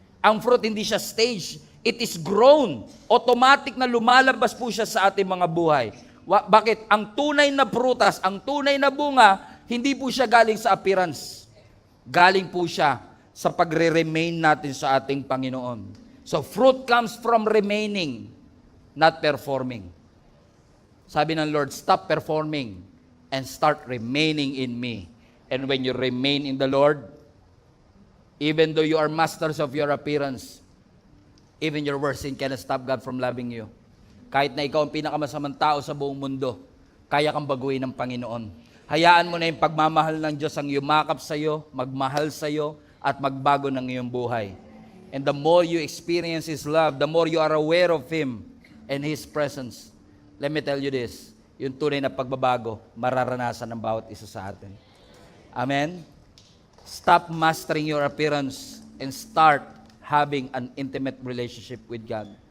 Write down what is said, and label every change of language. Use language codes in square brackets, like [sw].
[tl] Ang fruit, hindi siya stage. [en] It is grown. [tl] Automatic na lumalabas po siya sa ating mga buhay. Bakit? Ang tunay na prutas, ang tunay na bunga, hindi po siya galing sa appearance. Galing po siya sa pagre-remain natin sa ating Panginoon. [en] So, fruit comes from remaining, not performing. [tl] Sabi ng Lord, [en] stop performing and start remaining in me. And when you remain in the Lord, even though you are masters of your appearance, even your worst sin cannot stop God from loving you. [tl] Kahit na ikaw ang pinakamasamang tao sa buong mundo, kaya kang baguhin ng Panginoon. Hayaan mo na yung pagmamahal ng Diyos ang yumakap sa iyo, magmahal sa iyo, at magbago ng iyong buhay. [en] And the more you experience His love, the more you are aware of Him and His presence. Let me tell you this, [tl] yung tunay na pagbabago, mararanasan ng bawat isa sa atin. Amen? [en] Stop mastering your appearance and start having an intimate relationship with God.